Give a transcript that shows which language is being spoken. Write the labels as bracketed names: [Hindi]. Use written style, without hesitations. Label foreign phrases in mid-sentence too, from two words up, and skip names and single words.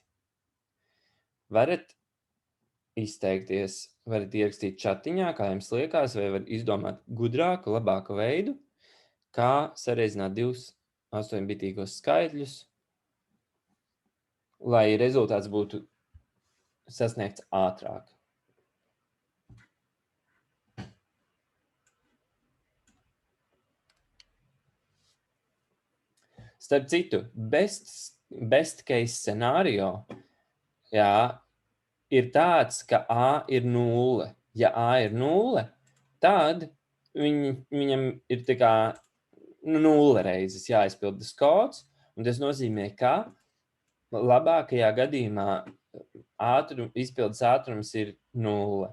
[Latvian] Varat izteikties, varat ierakstīt čatiņā, kā jums liekas, vai var izdomāt gudrāku, labāku veidu, kā sareizināt 2 8-bitīgos skaitļus, lai rezultāts būtu sasniegts ātrāk. Starp citu, [English] best case scenario, [Latvian] ir tāds, ka A ir 0. Ja A ir 0, tad viņam ir tā kā 0 reizes jāizpildas kods, un tas nozīmē, ka labākajā gadījumā izpildes ātrums ir 0.